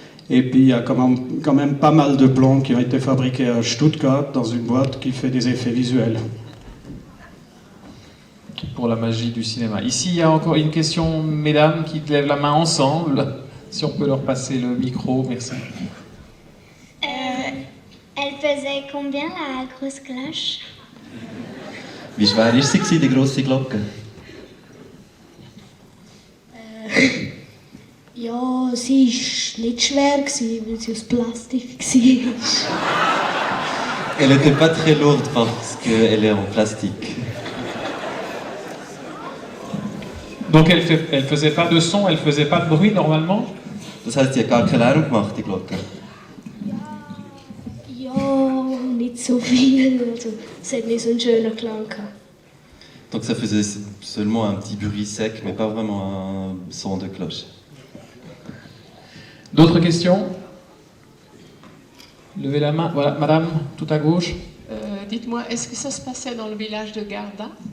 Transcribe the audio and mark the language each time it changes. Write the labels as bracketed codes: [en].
[fr] Et puis il y a quand même pas mal de plans qui ont été fabriqués à Stuttgart dans une boîte qui fait des effets visuels. Pour la magie du cinéma. Ici, il y a encore une question, mesdames, qui lèvent la main ensemble. Si on peut leur passer le micro, merci. Elle pesait combien la grosse cloche? [de] Wie schwer war sie, die grosse Glocke? Ja, sie war nicht schwer, weil sie aus Plastik war. [fr] Elle n'était pas très lourde parce qu'elle est en plastique. Donc elle faisait pas de son, elle faisait pas de bruit normalement? [de] Das heißt, sie hat gar keinen Lärm gemacht, die Glocke. Ja, nicht so viel. Also, es hat nicht so einen schönen Klang gehabt. [fr] Donc ça faisait seulement un petit bruit sec, mais pas vraiment un son de cloche. D'autres questions? Levez la main. Voilà, madame, tout à gauche. Dites-moi, est-ce que ça se passait dans le village de Garda?